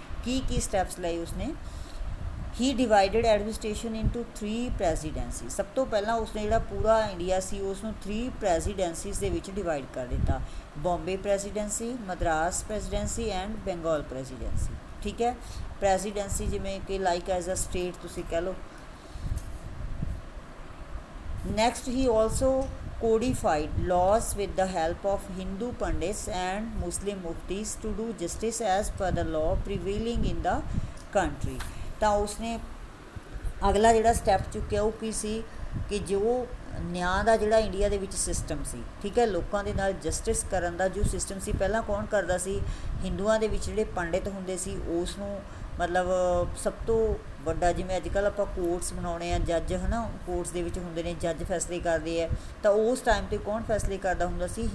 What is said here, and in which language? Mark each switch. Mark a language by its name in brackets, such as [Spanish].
[Punjabi] ਕੀ steps ਲਏ ਉਸਨੇ? [English] He divided administration into 3 presidency. [Punjabi] ਸਭ ਤੋਂ ਪਹਿਲਾਂ ਉਸਨੇ ਜਿਹੜਾ ਪੂਰਾ ਇੰਡੀਆ ਸੀ ਉਸ ਨੂੰ 3 ਪ੍ਰੈਜ਼ੀਡੈਂਸੀਜ਼ ਦੇ ਵਿੱਚ ਡਿਵਾਈਡ ਕਰ ਦਿੱਤਾ। [English] Bombay presidency, Madras presidency and Bengal presidency. [Punjabi] ਠੀਕ ਹੈ, ਪ੍ਰੈਜ਼ੀਡੈਂਸੀ ਜਿਵੇਂ ਕਿ [English] like as a state [Punjabi] ਤੁਸੀਂ ਕਹਿ ਲਓ। [English] Next, he also codified laws with the help of Hindu Pandits and Muslim Muftis to do justice as per the law prevailing in the country। [Punjabi] ਤਾਂ ਉਸਨੇ ਅਗਲਾ ਜਿਹੜਾ ਸਟੈਪ ਚੁੱਕਿਆ ਉਹ ਕੀ ਸੀ ਕਿ ਜੋ ਨਿਆਂ ਦਾ ਜਿਹੜਾ ਇੰਡੀਆ ਦੇ ਵਿੱਚ ਸਿਸਟਮ ਸੀ, ਠੀਕ ਹੈ, ਲੋਕਾਂ ਦੇ ਨਾਲ ਜਸਟਿਸ ਕਰਨ ਦਾ ਜੋ ਸਿਸਟਮ ਸੀ, ਪਹਿਲਾਂ ਕੌਣ ਕਰਦਾ ਸੀ? ਹਿੰਦੂਆਂ ਦੇ ਵਿੱਚ ਜਿਹੜੇ ਪੰਡਿਤ ਹੁੰਦੇ ਸੀ ਉਸ ਨੂੰ ਮਤਲਬ ਸਭ ਤੋਂ ਵੱਡਾ, ਜਿਵੇਂ ਅੱਜ ਕੱਲ੍ਹ ਆਪਾਂ ਕੋਰਟਸ ਬਣਾਉਣੇ ਆ, ਜੱਜ ਹੈ ਨਾ, ਕੋਰਟਸ ਦੇ ਵਿੱਚ ਹੁੰਦੇ ਨੇ, ਜੱਜ ਫੈਸਲੇ ਕਰਦੇ ਹੈ, ਤਾਂ ਉਸ ਟਾਈਮ 'ਤੇ ਕੌਣ ਫੈਸਲੇ ਕਰਦਾ ਹੁੰਦਾ ਸੀ?